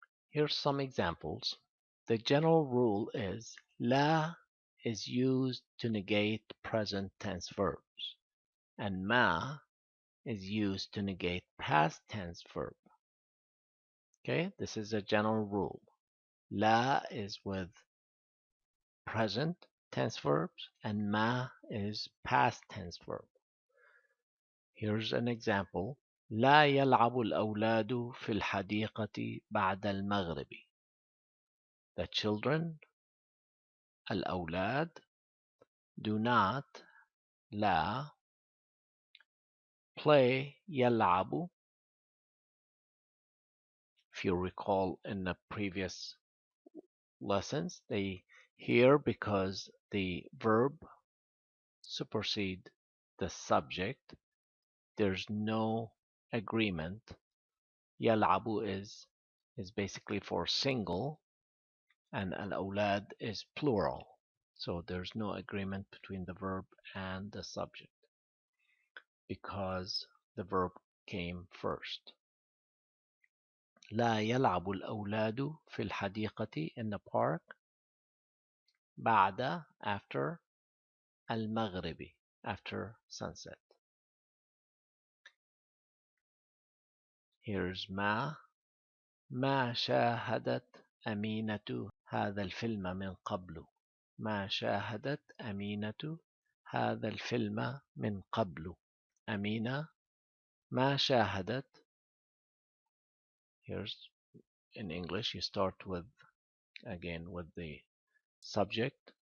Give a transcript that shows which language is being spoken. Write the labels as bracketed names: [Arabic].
[English] Here's some examples. The general rule is la is used to negate present tense verbs, and ma is used to negate past tense verb. Okay, this is a general rule. La is with present tense verbs, and ma is past tense verb. Here's an example. [Arabic] لا يلعب الأولاد في الحديقة بعد المغرب. [English] The children, الأولاد, do not, لا, play يلعب. If you recall in the previous lessons, they here because the verb supersede the subject, there's no agreement. يلعب is basically for single, and al-awlad is plural. So there's no agreement between the verb and the subject because the verb came first. [Arabic] لا يلعب الأولاد في الحديقة, [English] in the park, [Arabic] بعد, after, المغرب, [English] after sunset. [Arabic] Here's ما شاهدت أمينة هذا الفيلم من قبل. ما شاهدت أمينة هذا الفيلم من قبل. أمينة ما شاهدت. [English] Here's in English you start with again with the subject.